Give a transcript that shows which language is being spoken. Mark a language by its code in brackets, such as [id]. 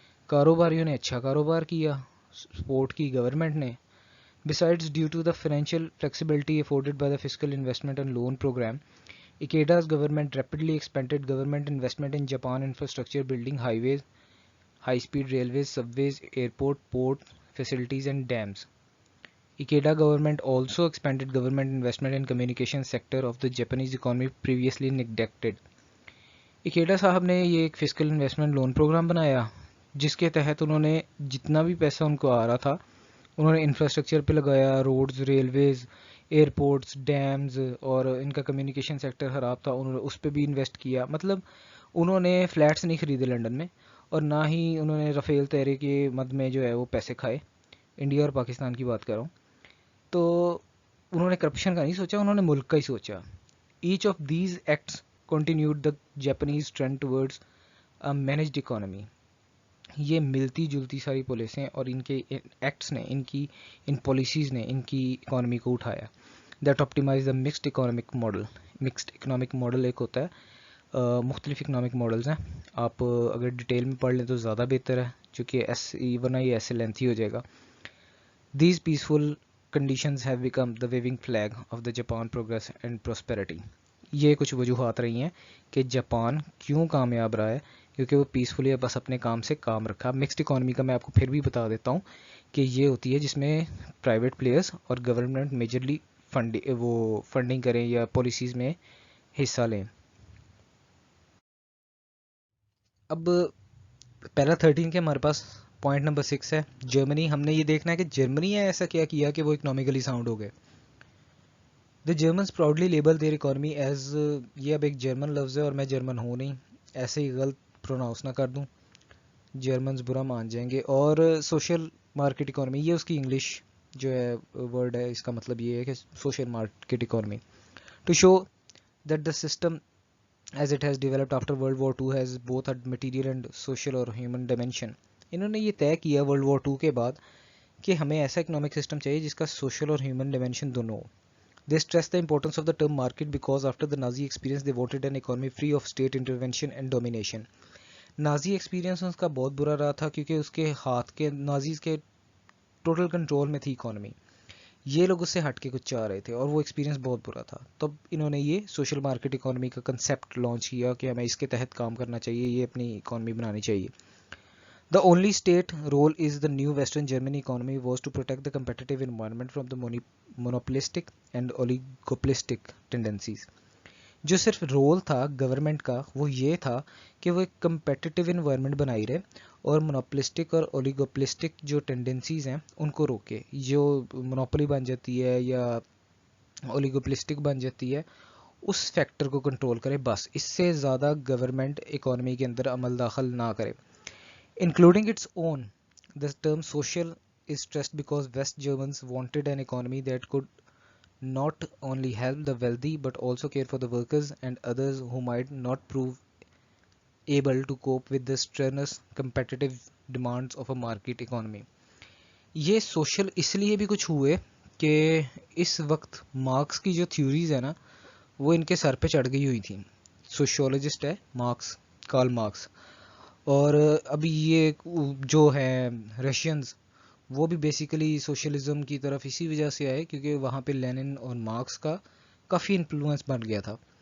[ur] کاروباریوں نے اچھا کاروبار کیا, سپورٹ کی گورنمنٹ نے. [en] Besides, due to the financial flexibility afforded by the fiscal investment and loan program, Ikeda's government rapidly expanded government investment in Japan infrastructure, building highways, high-speed railways, subways, airport, port facilities and dams. Ikeda government also expanded government investment in communication sector of the Japanese economy previously neglected. [ur] Ikeda صاحب نے یہ ایک fiscal investment loan programme بنایا جس کے تحت انہوں نے جتنا بھی پیسہ ان کو آ رہا تھا انہوں نے انفراسٹرکچر پہ لگایا, روڈز, ریلویز, ایئرپورٹس, ڈیمز, اور ان کا کمیونیکیشن سیکٹر خراب تھا انہوں نے اس پہ بھی انویسٹ کیا. مطلب انہوں نے فلیٹس نہیں خریدے لنڈن میں, اور نہ ہی انہوں نے رفیل طیارے کے مد میں جو ہے وہ پیسے کھائے. انڈیا اور پاکستان کی بات کر رہا ہوں. تو انہوں نے کرپشن کا نہیں سوچا, انہوں نے ملک کا ہی سوچا. [en] Each of these acts continued the Japanese trend towards managed economy. [ur] یہ ملتی جلتی ساری پالیسیاں اور ان کے ایکٹس نے ان پالیسیز نے ان کی اکانومی کو اٹھایا. [en] That optimize the mixed economic model. [ur] Mixed economic model ایک ہوتا ہے، مختلف اکنامک ماڈلز ہیں. آپ اگر ڈیٹیل میں پڑھ لیں تو زیادہ بہتر ہے، چونکہ ورنہ یہ ایسے لینتھی ہو جائے گا. [en] These peaceful conditions have become the waving flag of the Japan progress and prosperity. [ur] یہ کچھ وجوہات رہی ہیں کہ جاپان کیوں کامیاب رہا ہے، کیونکہ وہ پیسفلی بس اپنے کام سے کام رکھا. مکسڈ اکانومی کا میں آپ کو پھر بھی بتا دیتا ہوں کہ یہ ہوتی ہے جس میں پرائیویٹ پلیئرز اور گورنمنٹ میجرلی فنڈنگ کریں یا پالیسیز میں حصہ لیں. اب پیرا 13 کے ہمارے پاس پوائنٹ نمبر 6 ہے جرمنی. ہم نے یہ دیکھنا ہے کہ جرمنی نے ایسا کیا کیا کہ وہ اکنامکلی ساؤنڈ ہو گئے. [en] the Germans proudly label their economy as, [ur] یہ اب ایک جرمن لفظ ہے اور میں جرمن ہوں نہیں، ایسے ہی غلط پروناؤنس نہ کر دوں، جرمنز برا مان جائیں گے. اور سوشل مارکیٹ اکانومی، یہ اس کی انگلش جو ہے ورڈ ہے، اس کا مطلب یہ ہے کہ social market economy. [en] To show that the system as it has developed after World War II has both a material and social or human dimension. [ur] انہوں نے یہ طے کیا World War II کے بعد کہ ہمیں ایسا اکنامک سسٹم چاہیے جس کا سوشل اور ہیومن ڈائمینشن دونوں ہو. [en] They stress the importance of the term market because after the Nazi experience they wanted an economy free of state intervention and domination. [ur] Nazi experience اس کا بہت برا رہا تھا کیونکہ اس کے ہاتھ کے نازیز کے ٹوٹل کنٹرول میں تھی اکانومی. یہ لوگ اس سے ہٹ کے کچھ چاہ رہے تھے اور وہ ایکسپیرینس بہت برا تھا. تب انہوں نے یہ سوشل مارکیٹ اکانومی کا کنسیپٹ لانچ کیا کہ ہمیں اس کے تحت کام کرنا چاہیے، یہ اپنی اکانومی بنانی چاہیے. [en] The only state role is the new Western Germany economy was to protect the competitive environment from the monopolistic and oligopolistic tendencies. [ur] جو صرف رول تھا گورنمنٹ کا وہ یہ تھا کہ وہ ایک کمپیٹیٹیو انوائرمنٹ بنائی رہے اور مونوپلسٹک اور اولیگوپلسٹک جو ٹینڈنسیز ہیں ان کو روکے. جو مونوپلی بن جاتی ہے یا اولیگوپلسٹک بن جاتی ہے اس فیکٹر کو کنٹرول کرے، بس اس سے زیادہ گورنمنٹ اکانومی کے اندر عمل داخل نہ کرے. [en] Including its own, the term social is stressed because West Germans wanted an economy that could not only help the wealthy but also care for the workers and others who might not prove able to cope with the strenuous competitive demands of a market economy. [ur] یہ social اس لیے بھی کچھ ہوئے کہ اس وقت marks کی جو theories ہیں نا وہ ان کے سر پہ چڑھ گئی ہوئی تھیں. سوشیولوجسٹ ہے مارکس، کارل مارکس، اور ابھی یہ جو ہیں رشینز وہ بھی بیسیکلی سوشلزم کی طرف اسی وجہ سے آئے کیونکہ وہاں پہ لینن اور مارکس کا کافی انفلوئنس بن گیا تھا.